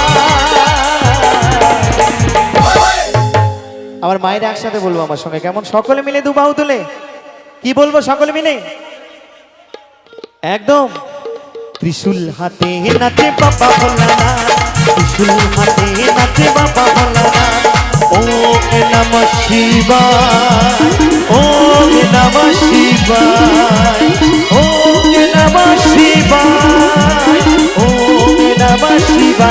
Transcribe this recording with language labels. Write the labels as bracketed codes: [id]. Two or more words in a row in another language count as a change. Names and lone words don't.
[bn] আমার মায়ের একসাথে বলবো আমার সঙ্গে, কেমন? সকলে মিলে দু বাহু তুলে কি বলবো সকলে মিলে একদম। ত্রিশূল হাতে নাচে বাবা ভোলানাথ, ত্রিশূল হাতে নাচে বাবা ভোলানাথ। [sa] ওম নমঃ শিবায় ওম নমঃ শিবায় ওম নমঃ শিবায় ওম নমঃ শিবায়।